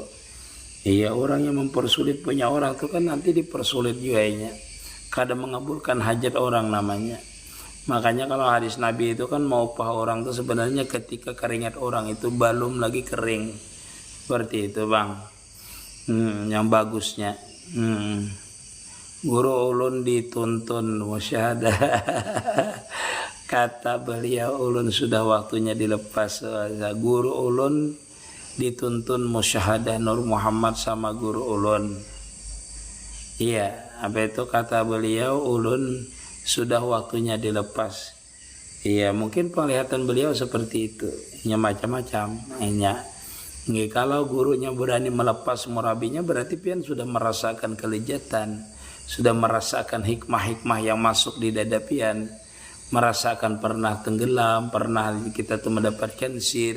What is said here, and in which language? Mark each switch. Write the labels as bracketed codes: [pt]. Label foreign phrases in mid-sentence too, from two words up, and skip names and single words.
[id] Iya, orang yang mempersulit punya orang itu kan nanti dipersulit juga nya. Kadang mengabulkan hajat orang namanya. Makanya kalau hadis Nabi itu kan mau upah orang itu sebenarnya ketika keringat orang itu belum lagi kering. Seperti itu bang. Yang bagusnya. Guru ulun dituntun musyahadah. Kata beliau ulun sudah waktunya dilepas. Guru ulun dituntun musyahadah Nur Muhammad sama guru ulun. Iya, apa itu kata beliau ulun sudah waktunya dilepas. Iya, mungkin penglihatan beliau seperti itu. Ya macam-macam. Kalau gurunya berani melepas murabinya berarti pian sudah merasakan kelejatan, sudah merasakan hikmah-hikmah yang masuk di dada pian, merasakan pernah tenggelam, pernah kita tuh mendapatkan sir.